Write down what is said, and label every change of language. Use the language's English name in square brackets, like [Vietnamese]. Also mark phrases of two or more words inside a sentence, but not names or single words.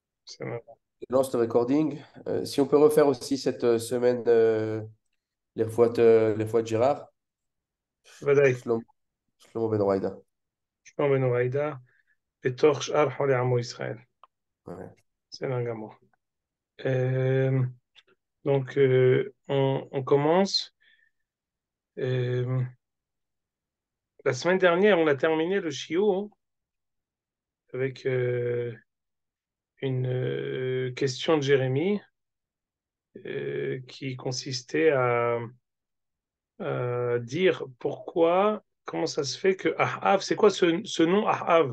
[French] C'est marrant. Je lance le recording. Si on peut refaire aussi cette semaine les fois de Gérard, [Hebrew] ודאי, [French] Shlomo Shlomo Ben Horaïda. [Hebrew] שלום בן הוריידה, בתוך שאר חולי עמו ישראל. [French] Ouais. [Hebrew] בסדר גמור. [French] Euh, on commence. Euh, la semaine dernière, on a terminé le shiur avec une question de Jérémie qui consistait à dire pourquoi, comment ça se fait que Ahav, c'est quoi ce nom Ahav?